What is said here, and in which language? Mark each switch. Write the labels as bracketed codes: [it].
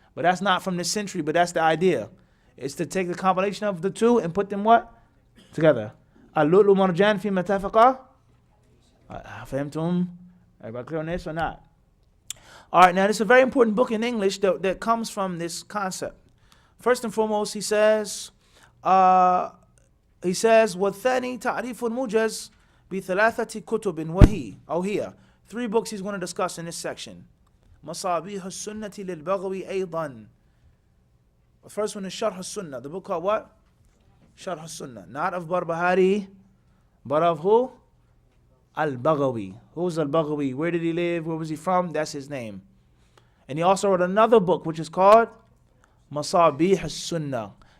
[en] But that's not from this century, but that's the idea. It's to take the compilation of the two and put them what? Together. [ar] Al-Lu'lu wal-Marjan fi matafaqa. Fahimtum? [en] Everybody clear on this or not? Alright, now this is a very important book in English that comes from this concept. First and foremost, he says, [ar] وَالثَّانِي تَعْرِيفُ الْمُوجَزِ بِثَلَاثَةِ كُتُبٍ وَهِي أو here. [en] 3 books he's going to discuss in this section. [ar] مصابيح السنة للبغوي أيضا. [en] The first one is Sharh al-Sunnah. The book called what? Sharh al-Sunnah. Not of Barbahari, but of who? Al-Baghawi. Who's Al-Baghawi? Where did he live? Where was he from? That's his name. And he also wrote another book which is called Masabih al-Sunnah.